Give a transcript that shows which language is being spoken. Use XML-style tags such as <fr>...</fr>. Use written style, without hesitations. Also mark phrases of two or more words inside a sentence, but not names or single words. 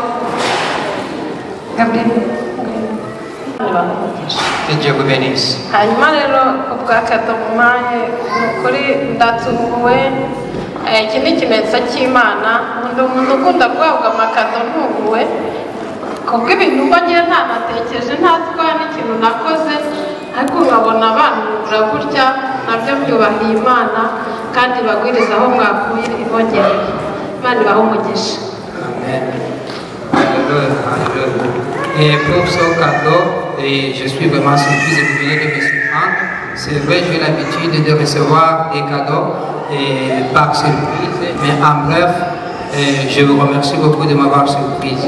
<rw>Gabi hanyuma rero ubwakata mu mwanya ni ukuri ndatunguwe iki ni ikimenyetso cy'Imana umuntu ukunda guhabwa amakado ntuguwe kubwo ibintu mba ngiye ntanatekereje ntazi ko hari n'ikintu nakoze ariko nkabona abantu gutya nabyo byubahiye Imana kandi bagwiriza aho mwakuye ibongereye Imana ibahe umugisha.</rw> <fr>Et pour ce cadeau, je suis vraiment surprise et vous venez de me surprendre. C'est vrai, j'ai l'habitude de recevoir des cadeaux par surprise, mais en bref, je vous remercie beaucoup de m'avoir surprise.</fr>